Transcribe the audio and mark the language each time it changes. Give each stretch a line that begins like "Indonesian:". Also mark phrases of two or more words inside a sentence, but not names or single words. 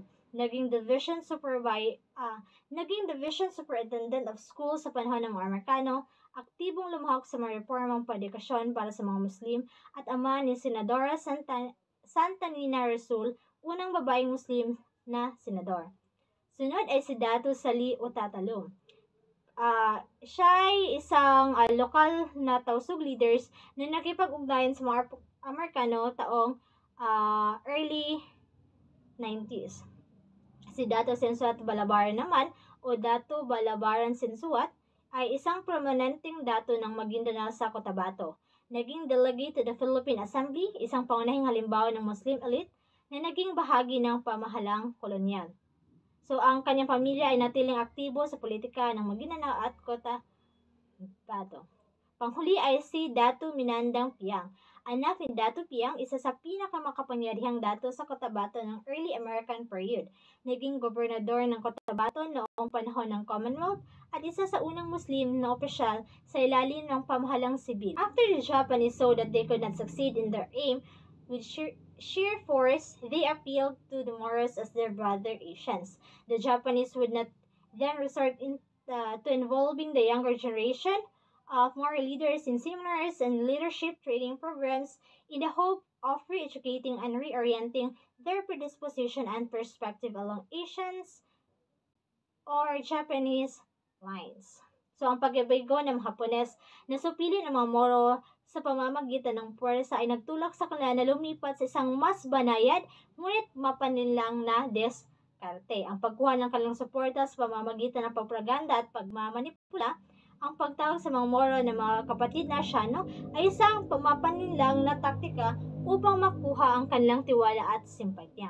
Filipino: Naging
English: division superintendent of school
Filipino: sa panahon ng mga Amerikano, aktibong lumahok sa mga reformang padikasyon para sa mga Muslim, at ama ni Senadora Santa Nina Rasul, unang babaeng Muslim na senador. Sunod ay si Dato Sali Otatalum. Siya ay isang lokal na tausug leaders na nakipag-ugnayan sa mga Amerikano taong
English: early 90s.
Filipino: Si Dato Sinsuat Balabaran naman o Dato Balabaran Sinsuat ay isang prominenteng dato ng Maguindanao sa Cotabato.
English: Naging delegate to the Philippine Assembly,
Filipino: isang pangunahing halimbawa ng Muslim elite na naging bahagi ng pamahalang kolonyal. So ang kanyang pamilya ay natiling aktibo sa politika ng Maguindanao at Cotabato. Panghuli ay si Dato Minandang Piang. Anak ni Dato Piang, isa sa pinakamakapangyarihang dato sa Cotabato ng
English: early American period.
Filipino: Naging gobernador ng Cotabato noong panahon ng Commonwealth at isa sa unang Muslim na opisyal sa ilalim ng pamahalang sibil.
English: After the Japanese saw that they could not succeed in their aim with sheer force, they appealed to the Moros as their brother Asians. The Japanese would not then resort to involving the younger generation of moral leaders in seminars and leadership training programs in the hope of re-educating and reorienting their predisposition and perspective along Asians or Japanese lines.
Filipino: So, ang pagbabago ng mga Hapones na supili ng mga Moro sa pamamagitan ng puwersa ay nagtulak sa kanila na lumipat sa isang mas banayad ngunit mapanilang na diskarte. Ang pagkuha ng kanilang suporta sa pamamagitan ng propaganda at pagmamanipula. Ang pagtawag sa mga Moro na mga kapatid na Asyano ay isang pamapaninlang na taktika upang makuha ang kanilang tiwala at simpatya.